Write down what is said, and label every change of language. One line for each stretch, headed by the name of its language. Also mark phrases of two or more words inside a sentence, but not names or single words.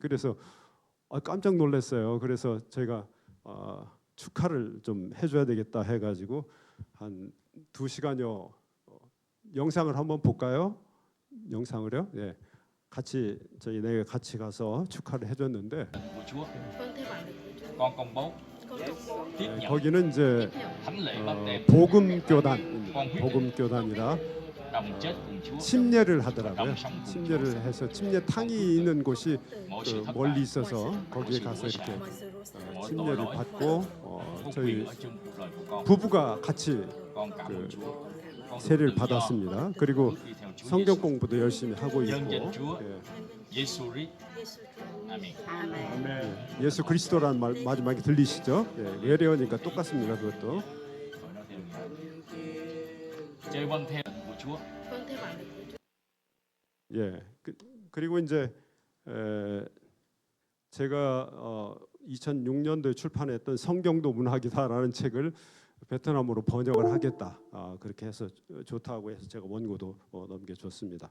Korean: 그래서 깜짝 놀랐어요. 그래서 제가 축하를 좀 해줘야 되겠다 해가지고 한 2시간여 영상을 한번 볼까요? 영상을요? 예, 같이 저희 네 같이 가서 축하를 해줬는데
Vietnamese: của Chúa. Vâng, theo bản lĩnh của Chúa. Con công bố Con công bố tiếp nhận
Korean: 거기는 이제
Vietnamese: tiếp nhận thánh lễ báp têm
Korean: 복음교단이라
Vietnamese: đồng chết cùng Chúa.
Korean: 침례를 하더라고요.
Vietnamese: đồng sống cùng Chúa.
Korean: 침례를 해서 침례탕이 있는 곳이
Vietnamese: Mỗi
Korean: 그
Vietnamese: sự thất
Korean: 멀리
Vietnamese: bại,
Korean: 있어서 거기에 가서 이렇게
Vietnamese: mọi sự rủa xả. mỗi tội
Korean: 침례를
Vietnamese: lỗi,
Korean: 받고
Vietnamese: phúc
Korean: 저희
Vietnamese: quyền ở trong cuộc đời của con.
Korean: 부부가 같이
Vietnamese: Con cảm ơn
Korean: 그
Vietnamese: Chúa. Con được
Korean: 세례를
Vietnamese: tự do,
Korean: 받았습니다. 그리고
Vietnamese: bước đi theo Chúa
Korean: 성경
Vietnamese: Giêsu.
Korean: 공부도 열심히 하고 있고
Vietnamese: dân Chúa.
Korean: 예.
Vietnamese: Giêsu Christ. Giêsu Christ.
Korean: 아멘.
Vietnamese: Amen.
Korean: 예수 그리스도라는 말 마지막에 들리시죠? 예, 외래어니까 똑같습니다. 그것도
Vietnamese: Rồi nói theo người. Chơi vâng theo của Chúa. Vâng, theo bản lĩnh của Chúa.
Korean: 예. 그리고 이제 제가 2006년도에 출판했던 성경도 문학이다라는 책을 베트남어로 번역을 하겠다. 그렇게 해서 좋다고 해서 제가 원고도 넘겨줬습니다.